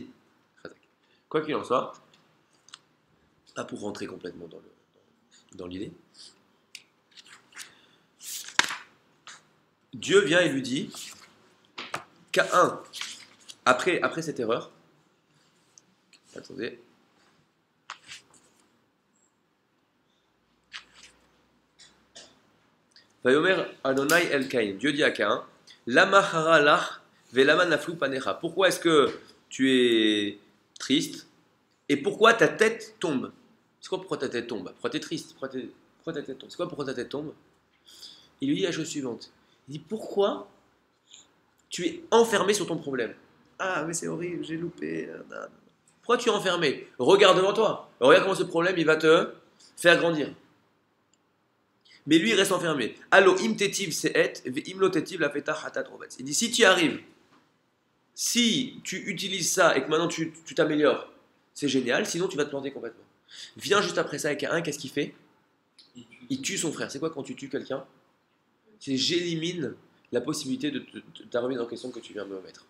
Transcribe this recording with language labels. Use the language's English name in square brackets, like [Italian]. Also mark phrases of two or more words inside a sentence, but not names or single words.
[French] Quoi qu'il en soit, pas pour rentrer complètement dans l'idée, Dieu vient et lui dit Caïn, après cette erreur, attendez, [Hebrew] ויאמר אדני אל [French] Caïn, Dieu dit à Caïn, [Hebrew] למה חרה לך ולמה נפלו פניך. [French] Pourquoi est-ce que tu es triste et pourquoi ta tête tombe? C'est quoi pourquoi ta tête tombe? Pourquoi tu es triste? Pourquoi ta tête tombe? C'est quoi pourquoi ta tête tombe? Il lui dit la chose suivante. Il dit pourquoi tu es enfermé sur ton problème? Ah mais c'est horrible, j'ai loupé. Pourquoi tu es enfermé? Regarde devant toi. Regarde comment ce problème il va te faire grandir. Mais lui il reste enfermé. [Hebrew] הלוא אם תיטיב שאת ואם לא תיטיב לפתח חטאת רובץ. [French] Il dit si tu y arrives, si tu utilises ça et que maintenant tu t'améliores, c'est génial, sinon tu vas te planter complètement. Vient juste après ça avec un, qu'est-ce qu'il fait? Il tue son frère. C'est quoi quand tu tues quelqu'un? C'est j'élimine la possibilité de ta remise en question que tu viens de me mettre.